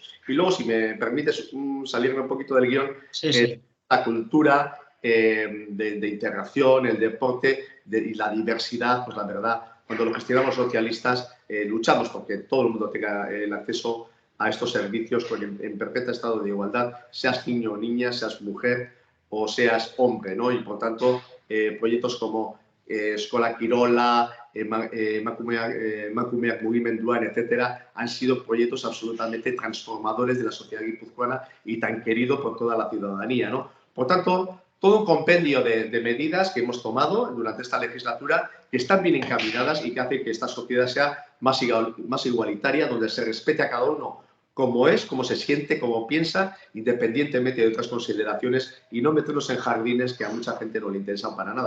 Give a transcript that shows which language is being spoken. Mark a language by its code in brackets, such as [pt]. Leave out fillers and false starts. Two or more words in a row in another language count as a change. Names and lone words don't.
[es] Y luego, si me permites salirme un poquito del guión, la cultura de integración, el deporte y la diversidad, pues la verdad, cuando lo gestionamos socialistas, luchamos porque todo el mundo tenga el acceso a estos servicios en perfecto estado de igualdad, seas niño o niña, seas mujer o seas hombre, ¿no? Y por tanto, proyectos como Escola Quirola, [eu] emakumeak mugimenduan, [es] etcétera, han sido proyectos absolutamente transformadores de la sociedad guipuzcoana y tan querido por toda la ciudadanía, ¿no? Por tanto, todo un compendio de medidas que hemos tomado durante esta legislatura que están bien encaminadas y que hacen que esta sociedad sea más igualitaria, donde se respete a cada uno como es, cómo se siente, cómo piensa, independientemente de otras consideraciones, y no meternos en jardines que a mucha gente no le interesan para nada.